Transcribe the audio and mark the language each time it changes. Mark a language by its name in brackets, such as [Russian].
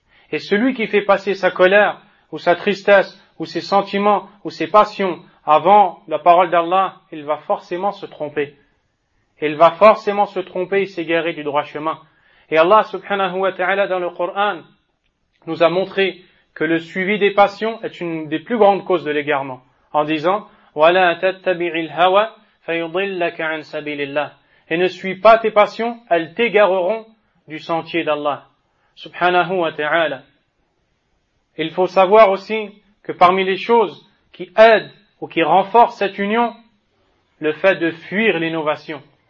[French] Et celui qui fait passer sa colère, ou sa tristesse, ou ses sentiments, ou ses passions, avant la parole d'Allah, il va forcément se tromper. Il va forcément se tromper et s'égarer du droit chemin. Et Allah subhanahu wa ta'ala dans le Coran nous a montré que le suivi des passions est une des plus grandes causes de l'égarement. En disant, [Arabic] وَلَا تَتَّبِعِ الْهَوَى فَيُضِلَّكَ عَنْ سَبِيلِ اللَّهِ. [French] Et ne suis pas tes passions, elles t'égareront du sentier d'Allah. Subhanahu wa ta'ala. Il faut savoir aussi que parmi les choses qui aident ou qui renforcent cette union, le fait de fuir l'innovation.